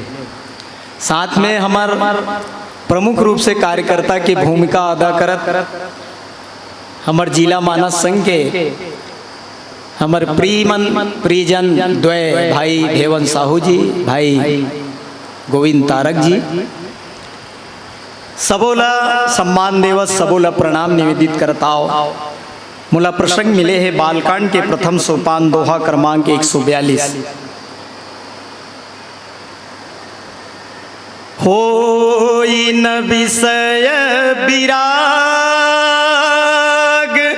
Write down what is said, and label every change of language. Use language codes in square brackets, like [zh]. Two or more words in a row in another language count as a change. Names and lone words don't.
[hne] साथ में हमार प्रमुख रूप से कार्यकर्ता की भूमिका अदा करत हमार जिला मानस संघ के हमार प्रियजन द्वय भाई भेवन साहू जी, भाई गोविंद तारक जी, सबोला सम्मान देवत, सबोला प्रणाम निवेदित करताओ। मुला प्रसंग मिले है बालकांड के प्रथम सोपान दोहा क्रमांक 142। [awa] होई न विषय विराग,